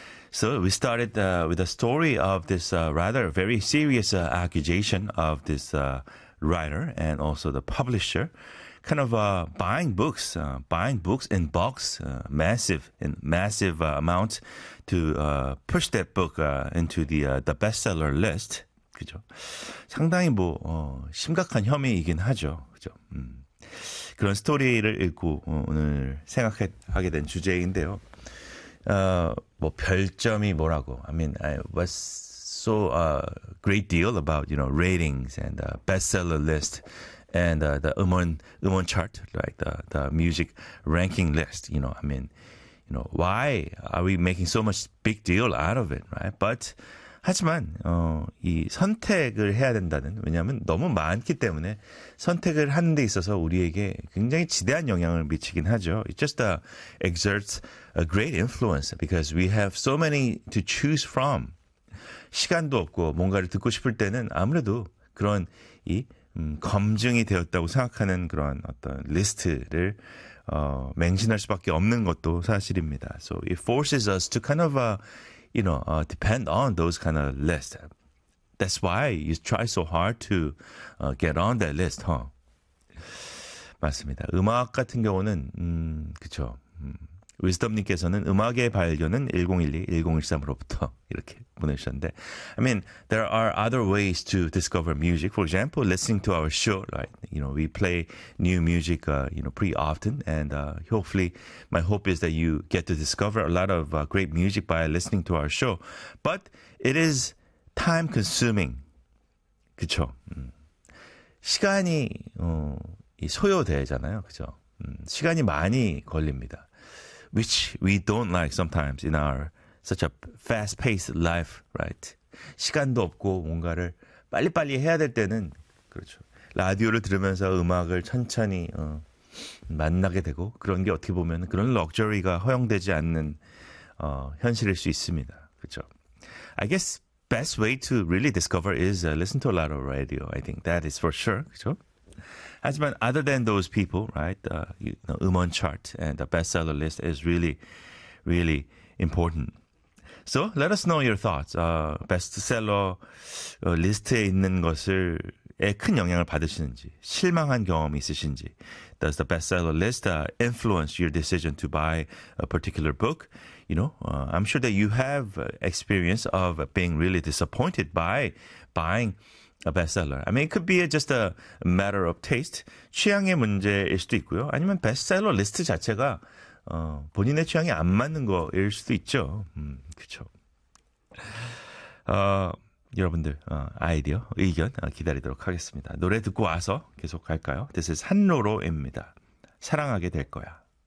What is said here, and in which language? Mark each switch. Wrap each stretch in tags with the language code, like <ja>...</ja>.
<en>So we started with a story of this rather very serious accusation of this writer and also the publisher, kind of buying books in bulk, massive amount to push that book into the bestseller list.</en> <ko>그죠? 상당히 뭐 심각한 혐의이긴 하죠. 그죠? 그런 스토리를 읽고 오늘 생각하게 된 주제인데요. 뭐 별점이 뭐라고?</ko> <en>I mean, what's so great deal about you know ratings and bestseller list and the 음원 chart like the music ranking list. You know, I mean, you know, why are we making so much big deal out of it, right?</en> <ko>But 하지만 이 선택을 해야 된다는 왜냐하면 너무 많기 때문에 선택을 하는 데 있어서 우리에게 굉장히 지대한 영향을 미치긴 하죠.</ko> <en>It just exerts a great influence because we have so many to choose from.</en> <ko>시간도 없고 뭔가를 듣고 싶을 때는 아무래도 그런 이 검증이 되었다고 생각하는 그런 어떤 리스트를 맹신할 수밖에 없는 것도 사실입니다.</ko> <en>So it forces us to kind of you know, depend on those kind of lists. That's why you try so hard to get on that list, huh?</en> <ko>맞습니다. 음악 같은 경우는, 그쵸. Wisdom님께서는 음악의 발견은 1012-1013으로부터 이렇게 보내주셨는데</ko> <en>I mean, there are other ways to discover music. For example, listening to our show, right? You know, we play new music, you know, pretty often. And hopefully, my hope is that you get to discover a lot of great music by listening to our show. But it is time-consuming.</en> <ko>그쵸? 시간이 소요되잖아요, 그쵸? 시간이 많이 걸립니다.</ko> <en>Which we don't like sometimes in our such a fast-paced life, right?</en> <ko>시간도 없고 뭔가를 빨리빨리 해야 될 때는 그렇죠. 라디오를 들으면서 음악을 천천히 만나게 되고 그런 게 어떻게 보면 그런 럭셔리가 허용되지 않는 현실일 수 있습니다. 그렇죠.</ko> <en>I guess best way to really discover is listen to a lot of radio. I think that is for sure.</en> <ko>그렇죠. 하지만</ko> <en>other than those people, right, you know, 음원 chart and the bestseller list is really, really important. So let us know your thoughts.</en> <ko>Bestseller list에 있는 것을에 큰 영향을 받으시는지, 실망한 경험이 있으신지,</ko> <en>does the bestseller list influence your decision to buy a particular book? You know, I'm sure that you have experience of being really disappointed by buying a bestseller. I mean, it could be just a matter of taste.</en> <ko>취향의 문제일 수도 있고요. 아니면 bestseller list 자체가 본인의 취향이 안 맞는 거일 수도 있죠. 그렇죠. 여러분들 아이디어, 의견 기다리도록 하겠습니다. 노래 듣고 와서 계속 갈까요?</ko> <en>This is</en> <ko>한로로입니다. 사랑하게 될 거야.</ko>